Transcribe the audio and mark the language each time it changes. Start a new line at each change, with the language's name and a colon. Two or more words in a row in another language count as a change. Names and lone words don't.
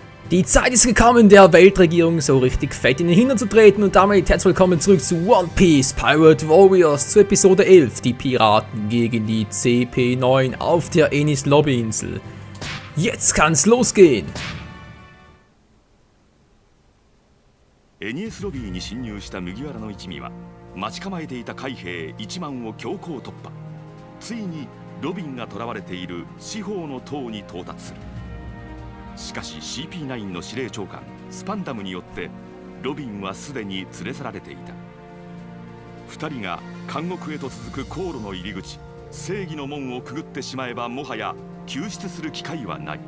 German: Die Zeit ist gekommen, der Weltregierung so richtig fett in den Hintern zu treten und damit herzlich willkommen zurück zu One Piece Pirate Warriors zu Episode 11, die Piraten gegen die CP9 auf der Enies Lobbyinsel. Jetzt kann's losgehen!
Japanese: エニエスロビーに侵入した麦わらの一味は待ち構えていた海兵1万を強行突破。ついにロビンが囚われている四方の塔に到達する。しかし CP9 の司令長官スパンダムによってロビンはすでに連れ去られていた。2人が監獄へと続く航路の入り口正義の門をくぐってしまえばもはや救出する機会はない。